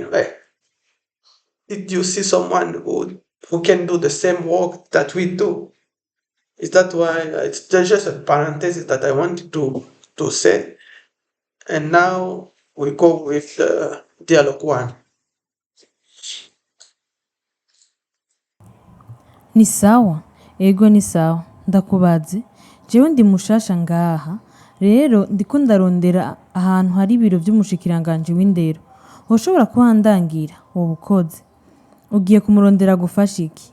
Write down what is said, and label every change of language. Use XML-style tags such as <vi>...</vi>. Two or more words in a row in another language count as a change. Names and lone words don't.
<en>Right? Did you see someone who can do the same work that we do? Is that why it's just a parenthesis that I wanted to say? And now we go with Dialog 1.</en> <rn>Ni sawa? Ego ni sawa. Ndakubaze. Jewe ndi mushasha ngaha. Rero ndiko ndarondera ahantu hari ibiro vy'umushikiranganje w'indero. Woshobora kuhandangira wobukoze. Ugiye kumurondera gufasha iki?</rn>